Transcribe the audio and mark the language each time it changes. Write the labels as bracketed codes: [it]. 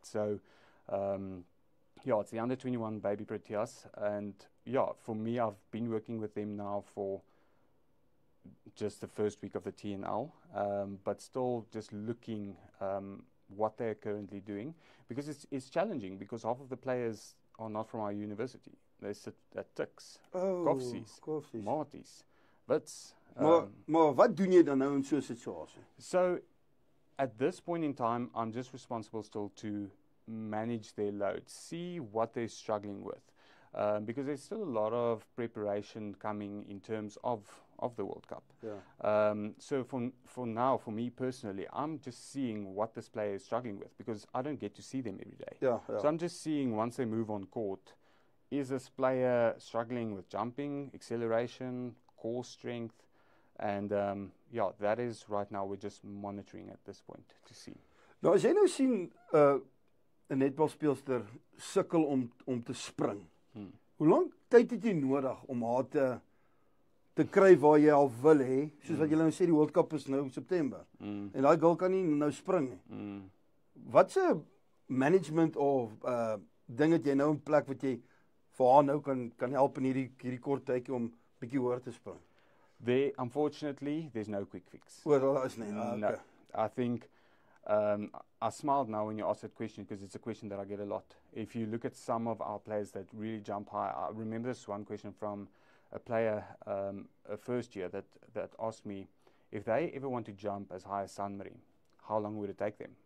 [en] So, it's the under 21 baby Proteas, and for me, I've been working with them now for just the first week of the TNL, but still just looking what they're currently doing, because it's challenging, because half of the players are not from our university. They sit at Tuks, Koffsies, Maties, Wits. [af] Maar wat doen jy dan nou in so 'n situasie? [en] So, at this point in time, I'm just responsible still to manage their load, see what they're struggling with, because there's still a lot of preparation coming in terms of the World Cup. Yeah. So for now, for me personally, I'm just seeing what this player is struggling with, because I don't get to see them every day. Yeah. So I'm just seeing, once they move on court, is this player struggling with jumping, acceleration, core strength? And that is right now, we're just monitoring at this point to see. [af] Nou as jy nou sien 'n netbalspeelster sukkel om te spring. Hoe lank tyd het jy nodig om haar te kry waar jy al wil hê? Soos wat jy nou sê, die World Cup is nou in September. En daai girl kan nie nou spring nie. Wat se management of ding het jy nou in plek wat jy vir haar nou kan help in hierdie kort tydjie om bietjie hoër te spring? [en] Unfortunately, there's no quick fix. [af] Well, is nie. [en] No. I think I smiled now when you asked that question, because it's a question that I get a lot. If you look at some of our players that really jump high, I remember this one question from a player, a first year, that asked me if they ever want to jump as high as Sanmarie, how long would it take them?